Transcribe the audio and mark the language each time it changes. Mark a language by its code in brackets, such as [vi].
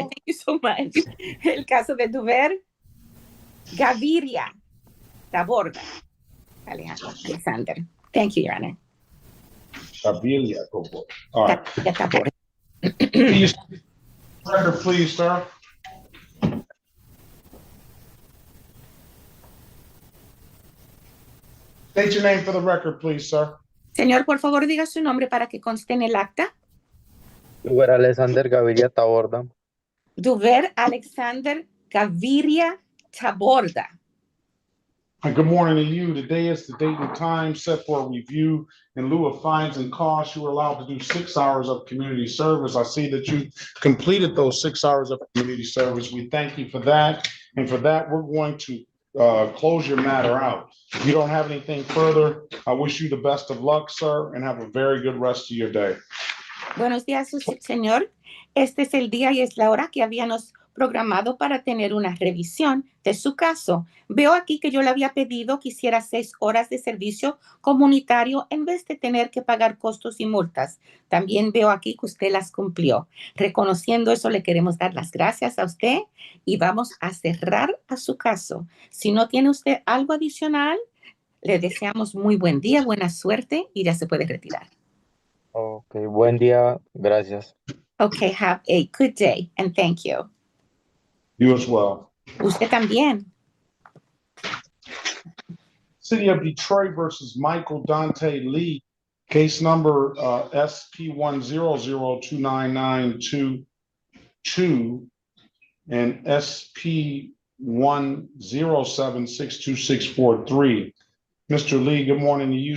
[en] Thank you so much. [es] El caso de Duver Gaviria Taborda Alexander. [en] Thank you, Your Honor. Gaviria. All right. Taborda. Can you record, please, sir? State your name for the record, please, sir. [es] Señor, por favor, diga su nombre para que conste en el acta. Duver Alexander Gaviria Taborda. Duver Alexander Gaviria Taborda. [en] And good morning to you. Today is the date and time set for a review. In lieu of fines and costs, you were allowed to do 6 hours of community service. I see that you completed those 6 hours of community service. We thank you for that. And for that, we're going to close your matter out. If you don't have anything further, I wish you the best of luck, sir, and have a very good rest of your day. [es] Buenos días, señor. Este es el día y es la hora que habíamos programado para tener una revisión de su caso. Veo aquí que yo le había pedido que hiciera 6 horas de servicio comunitario en vez de tener que pagar costos y multas. También veo aquí que usted las cumplió. Reconociendo eso, le queremos dar las gracias a usted y vamos a cerrar a su caso. Si no tiene usted algo adicional, le deseamos muy buen día, buena suerte y ya se puede retirar. Ok, buen día, gracias. [en] Okay, have a good day and thank you. You as well. [es] Usted también. [en] City of Detroit versus Michael Dante Lee, case number SP 1002992 and SP 107-62643. Mr. Lee, good morning to you.